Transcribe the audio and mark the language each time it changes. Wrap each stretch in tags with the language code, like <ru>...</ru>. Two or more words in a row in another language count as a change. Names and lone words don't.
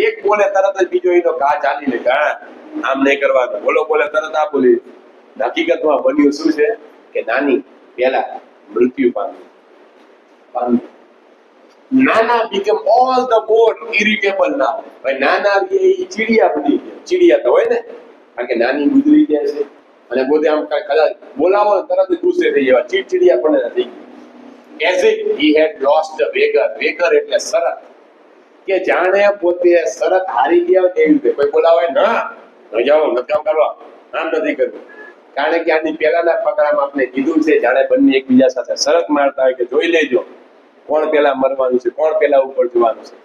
<gu>એક બોલે તરત જ બીજો એનો ઘા ચાલી લે, આમ નહીં કરવાનું, બોલો બોલે તરત આ બોલી. હકીકતમાં બન્યું શું છે કે નાની પહેલા મૃત્યુ પામી.</gu> <en>નાના became all the more irritable now.</en> <gu>ભાઈ નાના એ ચીડિયા બની ગયા, ચીડિયા તો હોય ને, કારણ કે નાની ગુજરી જાય છે અને પોતે આમ કદાચ બોલાવો તરત જ ગુસ્સે થઈ જવા, ચીડચીડિયા પણ થઈ ગયા.</gu> <en>as if he had lost the vigor.</en> <gu>vigor એટલે શરત, કે જાણે પોતે શરત હારી ગયા એવી રીતે. કોઈ બોલાવે ના જાઓ નથી કામ કરવા, આમ નથી કરવું, કારણ કે આની પહેલાના ફકરામાં આપણે કીધું છે જાણે બંને એકબીજા સાથે શરત મારતા હોય કે જોઈ લેજો કોણ પહેલા મરવાનું છે, કોણ પહેલા ઉપર જવાનું છે.</gu>